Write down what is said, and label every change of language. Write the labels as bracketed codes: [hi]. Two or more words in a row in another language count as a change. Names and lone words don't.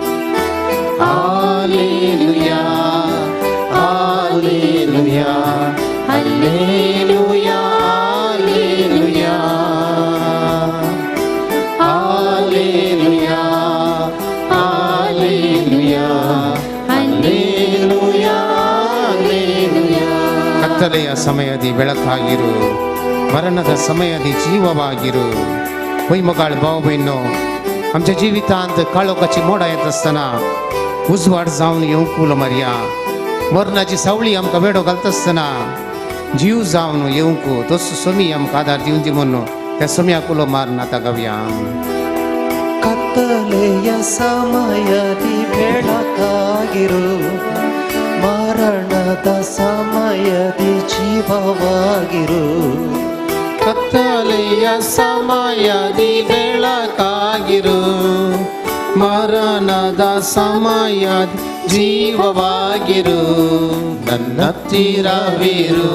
[kn] ಹಾಲೆಲೂಯಾ ಹಾಲೆಲೂಯಾ ಹಾಲೆಲೂಯಾ ಹಾಲೆಲೂಯಾ ಹಾಲೆಲೂಯಾ ಹಾಲೆಲೂಯಾ ಹಾಲೆಲೂಯಾ ಕತ್ತಲೆಯ ಸಮಯದಿ ಬೆಳಕಾಗಿರು ಮರಣದ ಸಮಯದಿ ಜೀವವಾಗಿರು [kok] वैमगाळ भाव बहिणो आमच्या जिवितांत काळोखाची मोडा येत असताना उजवाड जावन येवंक उलो मारया मरणाची सावळी आमकां वेडो घालता आसतना जीव जावन येवंक तसो सोमी आमकां आदार दिवन दी म्हणून त्या सोम्याक उलो मारून आतां गावया [kn] ಕತ್ತಲೆಯ ಸಮಯದಿ ಬೆಳಕಾಗಿರು ಮರಣದ ಸಮಯದಿ ಜೀವವಾಗಿರು ಕತ್ತಲೆಯ ಸಮಯದಿ ಬೆಳಕಾಗಿರು, ಮರಣದ ಸಮಯದಿ ಜೀವವಾಗಿರು, ನನ್ನ ಹತ್ತಿರವಿರು.